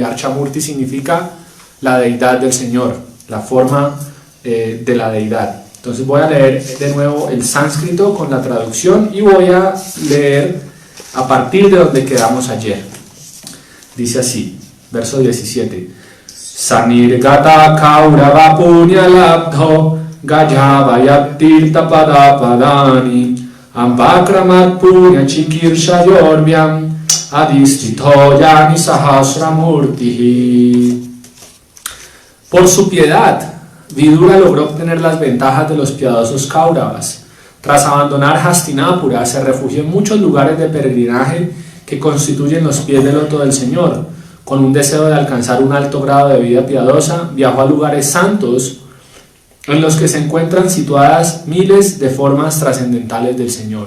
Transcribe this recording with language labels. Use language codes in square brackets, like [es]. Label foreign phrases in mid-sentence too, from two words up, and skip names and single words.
[es] Archamurti significa la deidad del Señor, la forma de la deidad. Entonces voy a leer de nuevo el sánscrito con la traducción y voy a leer a partir de donde quedamos ayer. Dice así, verso 17: [sa] Sanirgata kaurava punya labdho gajavayattirta pada padani ambakramat punya chikirshayurvyam adistito yani sahasramurtihi. [es] Por su piedad, Vidura logró obtener las ventajas de los piadosos Kauravas. Tras abandonar Hastinapura, se refugió en muchos lugares de peregrinaje que constituyen los pies del loto del Señor. Con un deseo de alcanzar un alto grado de vida piadosa, viajó a lugares santos en los que se encuentran situadas miles de formas trascendentales del Señor.